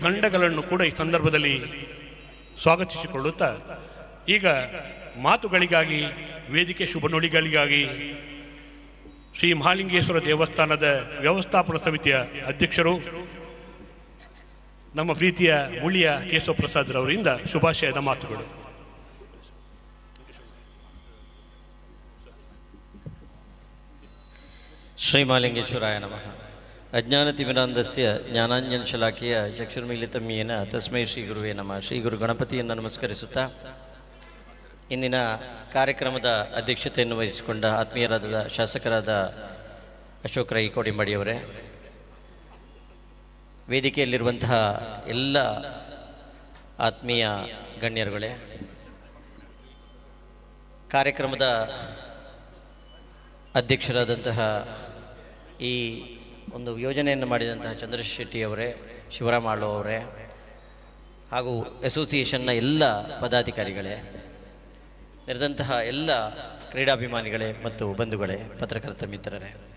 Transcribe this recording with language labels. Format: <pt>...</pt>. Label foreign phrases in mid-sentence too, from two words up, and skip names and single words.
<kn>ತಂಡಗಳನ್ನು ಕೂಡ ಈ ಸಂದರ್ಭದಲ್ಲಿ ಸ್ವಾಗತಿಸಿಕೊಳ್ಳುತ್ತಾ ಈಗ ಮಾತುಗಳಿಗಾಗಿ, ವೇದಿಕೆ ಶುಭ ನುಡಿಗಳಿಗಾಗಿ ಶ್ರೀ ಮಹಾಲಿಂಗೇಶ್ವರ ದೇವಸ್ಥಾನದ ವ್ಯವಸ್ಥಾಪನಾ ಸಮಿತಿಯ ಅಧ್ಯಕ್ಷರು ನಮ್ಮ ಪ್ರೀತಿಯ ಮುಳಿಯ ಕೇಶವ ಪ್ರಸಾದ್ ರವರಿಂದ ಶುಭಾಶಯದ ಮಾತುಗಳು.</kn> <sa>ಶ್ರೀಮಾಲಿಂಗೇಶ್ವರಾಯ ನಮಃ. ಅಜ್ಞಾನತಿಮಿರಾಂಧಸ್ಯ ಜ್ಞಾನಾಂಜನಶಲಾಕೆಯ ಚಕ್ಷುರ್ಮೀಲಿತಂ ಯೇನ ತಸ್ಮೈ ಶ್ರೀ ಗುರುವೇ ನಮಃ.</sa> <kn>ಶ್ರೀ ಗುರು ಗಣಪತಿಯನ್ನು ನಮಸ್ಕರಿಸುತ್ತಾ ಇಂದಿನ ಕಾರ್ಯಕ್ರಮದ ಅಧ್ಯಕ್ಷತೆಯನ್ನು ವಹಿಸಿಕೊಂಡ ಆತ್ಮೀಯರಾದ ಶಾಸಕರಾದ ಅಶೋಕ್ ರೈ ಕೋಡಿಂಬಡಿಯವರೇ, ವೇದಿಕೆಯಲ್ಲಿರುವಂತಹ ಎಲ್ಲ ಆತ್ಮೀಯ ಗಣ್ಯರುಗಳೇ, ಕಾರ್ಯಕ್ರಮದ ಅಧ್ಯಕ್ಷರಾದಂತಹ ಈ ಒಂದು ಯೋಜನೆಯನ್ನು ಮಾಡಿದಂತಹ ಚಂದ್ರಶೇಖರ್ ಶೆಟ್ಟಿ ಅವರೇ, ಶಿವರಾಮ್ ಆಳ್ವ ಅವರೇ ಹಾಗೂ ಅಸೋಸಿಯೇಷನ್ನ ಎಲ್ಲ ಪದಾಧಿಕಾರಿಗಳೇ, ನೆರೆದಂತಹ ಎಲ್ಲ ಕ್ರೀಡಾಭಿಮಾನಿಗಳೇ ಮತ್ತು ಬಂಧುಗಳೇ, ಪತ್ರಕರ್ತ ಮಿತ್ರರೇ,</kn>